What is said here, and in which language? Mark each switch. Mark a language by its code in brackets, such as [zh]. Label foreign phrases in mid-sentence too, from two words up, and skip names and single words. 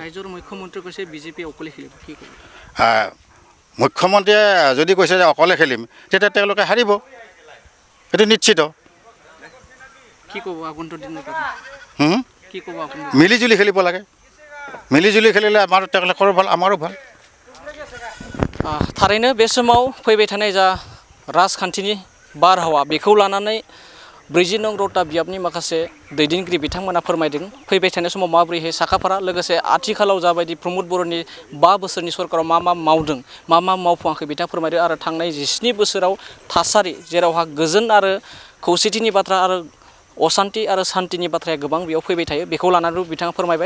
[as] ৰাজ্যৰ মুখ্যমন্ত্ৰী কৈছে বিজেপি অকলে খেলিব, কি কৰিব? মুখ্যমন্ত্ৰীয়ে যদি কৈছে যে অকলে খেলিম, তেতিয়া তেওঁলোকে হাৰিব, সেইটো নিশ্চিত। কি ক'ব আগন্তুক দিনৰ কি ক'ব আপুনি? মিলিজুলি খেলিব লাগে, মিলিজুলি খেলিলে আমাৰ তেওঁলোকৰো ভাল, আমাৰো ভাল। [brx] थारैनो बे समाव फैबाय थानाय जा राजखान्थिनि बारहावा बेखौ लानानै 40 नं रौता बियाबनि माखासे दैदेनगिरि बिथांमोना फोरमायदों फैबाय थानाय समाव माबोरैहाय साखाफारा लोगोसे आथिखालाव जाबायदि प्रमोद बर'नि 5 बोसोरनि सरकाराव मा मावदों मा मावफुङाखै बिथाङा फोरमायदों आरो थांनाय 17 बोसोराव थासारि जेरावहा गोजोन आरो खौसेथिनि बाथ्रा आरो अशान्ति आरो शान्तिनि बाथ्राया गोबां बेयाव फैबाय थायो बेखौ लानानै बिथाङा फोरमायबाय।